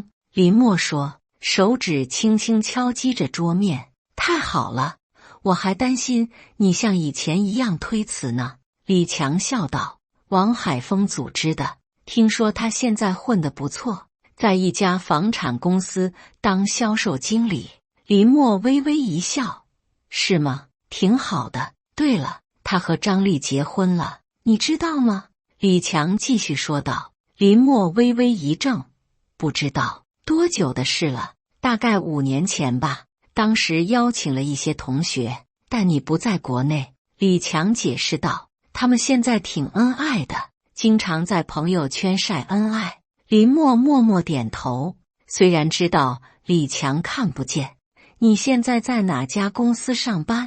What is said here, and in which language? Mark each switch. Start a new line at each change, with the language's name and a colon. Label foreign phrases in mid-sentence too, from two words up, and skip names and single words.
Chinese: 林默說，手指輕輕敲擊着桌面。“太好了，我還擔心你像以前一樣推辭呢。”李強笑道。王海峰組織的聽說他現在混得不錯，在一家房產公司當銷售經理。林默微微一笑，是嗎？挺好的。对了，他和張麗結婚了，你知道嗎？李強繼續說道。林默微微一怔，不知道。多久的事了？大概5年前吧。當時邀請了一些同學，但你不在國內。李強解釋道。他們現在挺恩愛的，經常在朋友圈曬恩愛。林默默默點頭，雖然知道李強看不見。你現在在哪家公司上班？